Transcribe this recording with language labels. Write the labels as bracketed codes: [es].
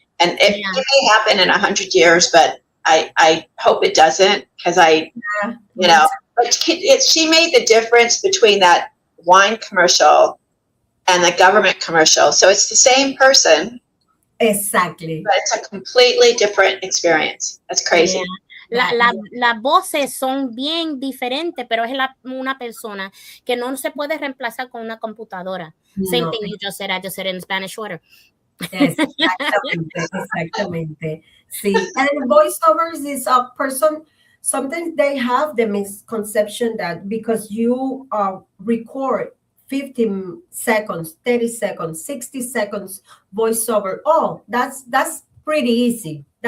[en] And it may happen in 100 years, but I hope it doesn't, because but she made the difference between that wine commercial and the government commercial. So it's the same person. Exactly. But it's a completely different experience. That's crazy. [es] Las voces son bien diferentes, pero es una persona que no se puede reemplazar con una computadora. [en] Same thing you just said. I just said in Spanish order. [es] Exactamente. [en] See, and voiceovers is a person. Sometimes they have the misconception that because you record 15 seconds, 30 seconds, 60 seconds voiceover, that's pretty easy.